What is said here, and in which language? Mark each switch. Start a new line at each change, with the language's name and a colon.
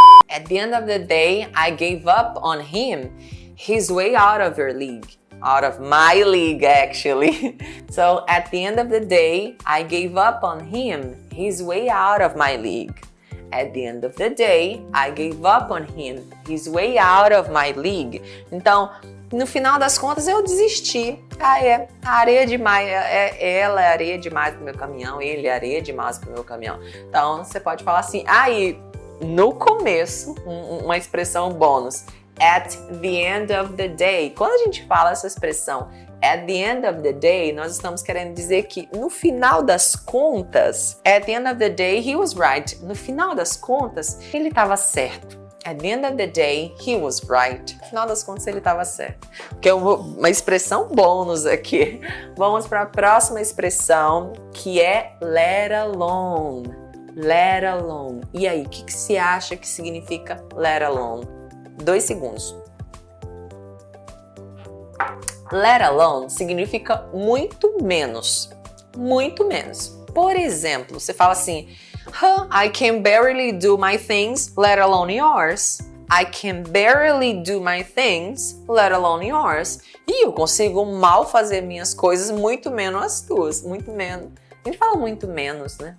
English: At the end of the day, I gave up on him, he's way out of your league. Out of my league, actually. So, at the end of the day, I gave up on him. He's way out of my league. At the end of the day, I gave up on him. He's way out of my league.
Portuguese: Então, no final das contas, eu desisti. A areia demais. Ela é areia demais pro meu caminhão. Ele é areia demais pro meu caminhão. Então, você pode falar assim. E no começo, uma expressão bônus.
English: At the end of the day.
Portuguese: Quando a gente fala essa expressão
English: at the end of the day, nós estamos querendo dizer que no final das contas, at the end of the day, he was right.
Portuguese: No final das contas, ele estava certo.
English: At the end of the day, he was right.
Portuguese: No final das contas, ele estava certo. Que é uma expressão bônus aqui. Vamos para a próxima expressão, que é let alone. Let alone. E aí, o que você acha que significa let alone? 2 segundos. Let alone significa muito menos. Muito menos. Por exemplo, você fala assim,
English: I can barely do my things, let alone yours. I can barely do my things, let alone yours.
Portuguese: E eu consigo mal fazer minhas coisas, muito menos as tuas. Muito menos. A gente fala muito menos, né?